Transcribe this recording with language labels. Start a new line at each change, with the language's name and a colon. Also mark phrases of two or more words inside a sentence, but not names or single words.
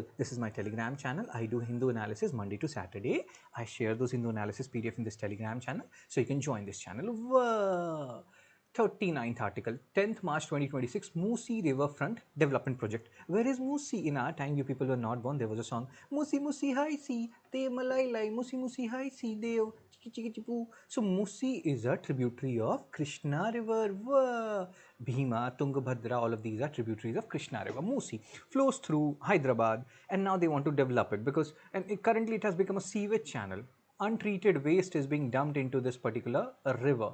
English: This is my Telegram channel. I do Hindu analysis Monday to Saturday. I share those Hindu analysis PDF in this Telegram channel. So you can join this channel. Whoa. 39th article, 10th March 2026, Musi Riverfront Development Project. Where is Musi? In our time, you people were not born. There was a song, Musi Musi Hai Si, De Malai Lai, Musi Musi Hai Si, Deo, Chiki Chiki Chipu. So Musi is a tributary of Krishna River. Wah. Bhima, Tungabhadra, all of these are tributaries of Krishna River. Musi flows through Hyderabad, and now they want to develop it because, currently it has become a sewage channel. Untreated waste is being dumped into this particular river.